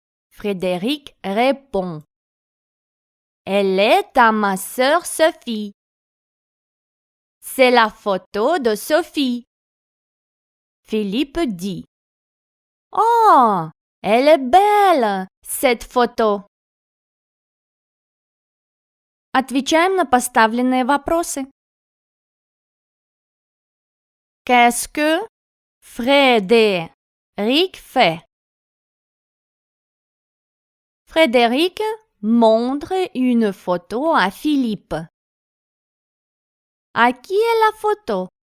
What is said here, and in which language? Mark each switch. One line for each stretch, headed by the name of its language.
French: Frédéric répond: Elle est à ma sœur Sophie. C'est la photo de Sophie. Philippe dit: Oh, elle est belle, cette photo.
Russian: Отвечаем на поставленные вопросы.
French: Qu'est-ce que Frédéric fait? Frédéric montre une photo à Philippe. À qui est la photo?